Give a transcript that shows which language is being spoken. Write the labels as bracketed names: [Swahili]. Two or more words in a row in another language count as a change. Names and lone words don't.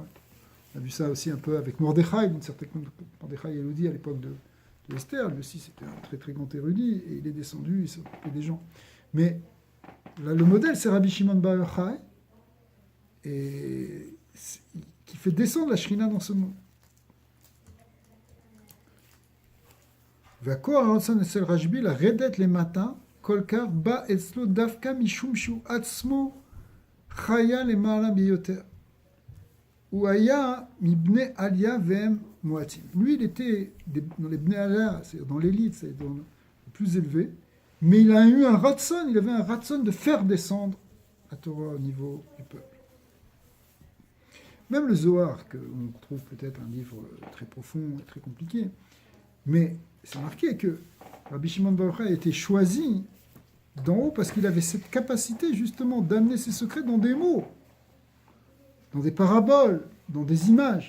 [French] On a vu ça aussi un peu avec Mordechai, d'une certaine manière. Mordechai Elodi à l'époque de Esther, lui aussi, c'était un très très grand érudit, et il est descendu, il s'est occupé des gens. Mais là, le modèle, c'est Rabbi Shimon Bar Yochai, et qui fait descendre la Shrina dans ce monde. [Hebrew] והכוח הרצון אצל רשב"י לרדת למטה, כל כך בא אצלו דווקא משום שהוא עצמו חיה למעלה ביותר. הוא היה מבני עלייה והם מועטים. [French] Lui, il était dans les [Hebrew] בני עלייה, [French] c'est-à-dire dans l'élite, c'est-à-dire dans le plus élevé, mais il a eu un ratson, il avait un ratson de faire descendre la Torah au niveau du peuple. Même le Zohar, qu'on trouve peut-être un livre très profond et très compliqué, mais c'est marqué que Rabbi Shimon Bar Yochai a été choisi d'en haut parce qu'il avait cette capacité justement d'amener ses secrets dans des mots, dans des paraboles, dans des images.